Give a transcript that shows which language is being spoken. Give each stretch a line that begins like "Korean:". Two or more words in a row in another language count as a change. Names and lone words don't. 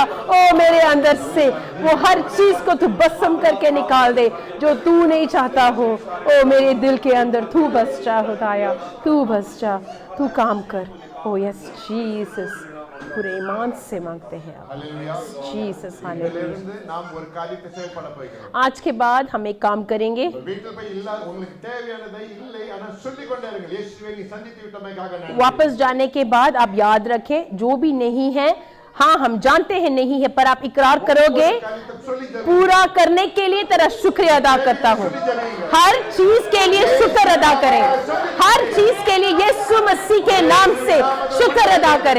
Hindi: ओ मेरे अंदर से वो हर चीज को तू भस्म करके निकाल दे जो तू नहीं चाहता हो. ओ मेरे दिल के अंदर तू बस जा खुदाया. तू बस जा. तू काम कर. ओ यस जीसस. पूरे ईमान से मांगते हैं ஹல்லேலூயா. जीसस हालेलुया.
Tamil: இதிலிருந்து நாம் ஒரு காரியத்தை செயல்பட போகிறோம்.
Hindi: आज के बाद हम एक काम करेंगे.
Tamil: வீட்டில் போய் இல்ல உங்களுக்கு தேவையானதை இல்லை ஆனா சொல்லிக் கொண்டே இருங்கள். இயேசுவை நீ சந்தித்து விட்டமைக்காக நன்றி.
Hindi: वापस जाने के बाद आप याद रखें जो भी नहीं है हाँ हम जानते हैं नहीं है पर आप इकरार करोगे पूरा करने के लिए तेरा शुक्रिया अदा करता हूँ. हर चीज के लिए शुक्र अदा करें. हर चीज के लिए यीशु मसीह के नाम से शुक्र अदा करें.